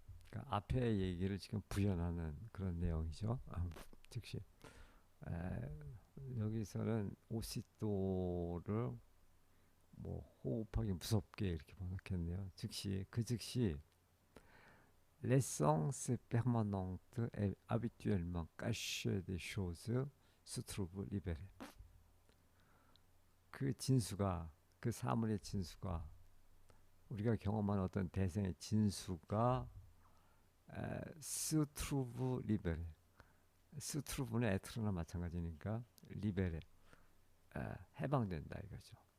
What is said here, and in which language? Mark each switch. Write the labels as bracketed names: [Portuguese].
[Korean] 그러니까 앞에 얘기를 지금 부연하는 그런 내용이죠. 즉시. 여기서는 오시도를 뭐 호흡하기 무섭게 이렇게 번역했네요. 즉시 [French] l'essence permanente et habituellement cachée des choses se trouve libérée. [Korean] 그 진수가, 그 사물의 진수가, 우리가 경험한 어떤 대상의 진수가 [French] se trouve libérée. [Korean] se trouve는 에트르나 마찬가지니까 리베레, 해방된다 이거죠.